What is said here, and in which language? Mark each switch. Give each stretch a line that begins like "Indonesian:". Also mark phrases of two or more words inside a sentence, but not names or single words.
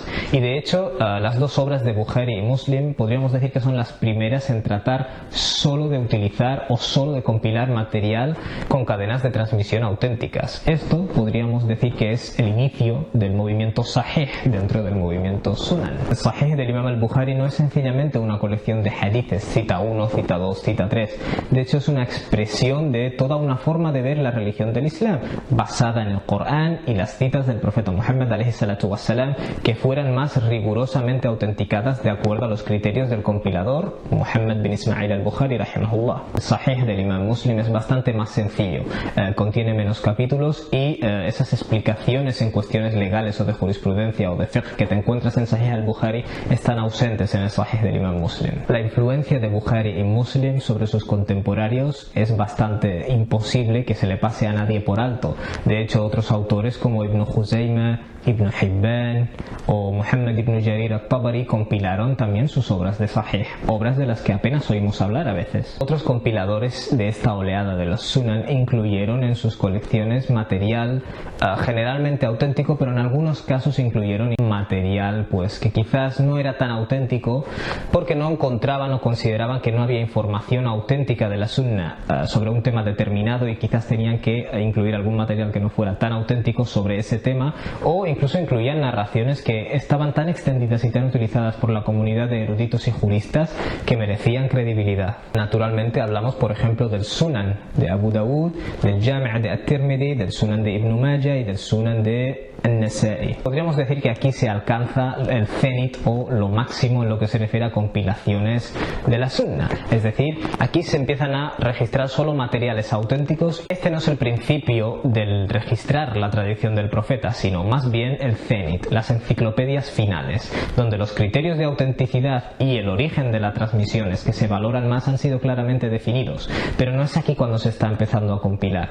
Spanish: Y de hecho, las dos obras de Bukhari y Muslim podríamos decir que son las primeras en tratar solo de utilizar o solo de compilar material con cadenas de transmisión auténticas. Esto podríamos decir que es el inicio del movimiento sahih dentro del movimiento sunan. El sahih del Imam al-Bukhari no es sencillamente una colección de hadices, cita 1, cita 2, cita 3. De hecho, es una expresión de toda una forma de ver la religión del Islam, basada en el Corán y las citas del profeta Muhammad
Arabic: عليه الصلاة والسلام,
Spanish: que fueran más rigurosamente auténticas autenticadas de acuerdo a los criterios del compilador Muhammad bin Ismail al-Bukhari rahimahullah. El Sahih del Imam Muslim es bastante más sencillo, contiene menos capítulos y esas explicaciones en cuestiones legales o de jurisprudencia o de fiqh que te encuentras en Sahih al-Bukhari están ausentes en el Sahih del Imam Muslim. La influencia de Bukhari y Muslim sobre sus contemporáneos es bastante imposible que se le pase a nadie por alto. De hecho, otros autores como Ibn Juzayma, Ibn Hibban o Muhammad ibn Jarir al-Tabari compilaron también sus obras de Sahih, obras de las que apenas oímos hablar a veces. Otros compiladores de esta oleada de los Sunan incluyeron en sus colecciones material generalmente auténtico, pero en algunos casos incluyeron material pues que quizás no era tan auténtico porque no encontraban o consideraban que no había información auténtica de la Sunna sobre un tema determinado y quizás tenían que incluir algún material que no fuera tan auténtico sobre ese tema, o incluso incluían narraciones que estaban tan extendidas y tan utilizadas por la comunidad de eruditos y juristas que merecían credibilidad. Naturalmente hablamos por ejemplo del Sunan de Abu Dawud, del Jami' de At-Tirmidhi, del Sunan de Ibn Majah y del Sunan de An-Nasa'i. Podríamos decir que aquí se alcanza el cenit o lo máximo en lo que se refiere a compilaciones de la Sunna, es decir, aquí se empiezan a registrar solo materiales auténticos. Este no es el principio del registrar la tradición del profeta, sino más bien el cenit, las enciclopedias finales, donde los criterios de autenticidad y el origen de las transmisiones que se valoran más han sido claramente definidos, pero no es aquí cuando se está empezando a compilar.